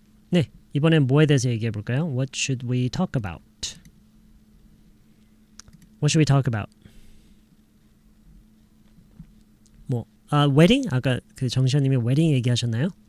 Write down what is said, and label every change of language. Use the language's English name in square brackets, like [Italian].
[Korean] 네, 이번엔 뭐에 대해서 얘기해 볼까요? [English] What should we talk about? What should we talk about? [Korean] 뭐, wedding? 아까 그 정시현님이 wedding 얘기하셨나요?